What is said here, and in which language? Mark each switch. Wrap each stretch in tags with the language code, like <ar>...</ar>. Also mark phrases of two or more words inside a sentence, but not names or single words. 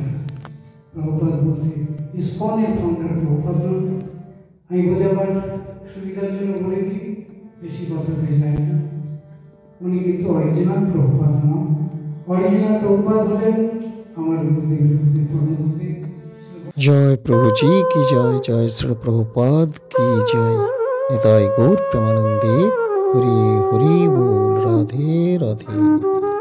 <bn>প্রভুপাদ বলতে ইসকনের ফাউন্ডার প্রভুপাদ নন। আমি বোঝাবার সুবিধার জন্য বলে দিই, বেশি কথা হয়ে যায় না। উনি কিন্তু অরিজিনাল প্রভুপাদ নন। অরিজিনাল প্রভুপাদ হলেন আমার গুরুদেব পরম গুরুদেব</bn> <hi>जय प्रभु जी की जय। जय श्री प्रभुपाद की जय।</hi> <bn>নিতাই গৌর প্রেমানন্দে। হরি হরি বোল।</bn> <hi>राधे राधे।</hi>